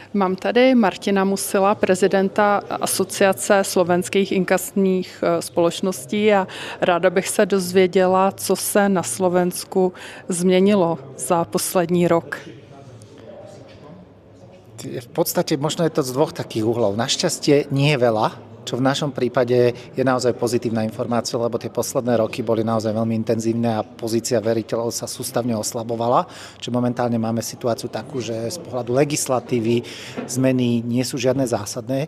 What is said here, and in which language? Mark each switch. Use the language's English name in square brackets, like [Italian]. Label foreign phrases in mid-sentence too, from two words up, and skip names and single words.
[Czech] Mám tady Martina Musila, prezidenta Asociace slovenských inkasních společností a ráda bych se dozvěděla, co se na Slovensku změnilo za poslední rok. [Slovak] V podstate možno je to z dvoch takých uhlov. Našťastie nie je veľa, čo v našom prípade je naozaj pozitívna informácia, lebo tie posledné roky boli naozaj veľmi intenzívne a pozícia veriteľov sa sústavne oslabovala. Čiže momentálne máme situáciu takú, že z pohľadu legislatívy zmeny nie sú žiadne zásadné.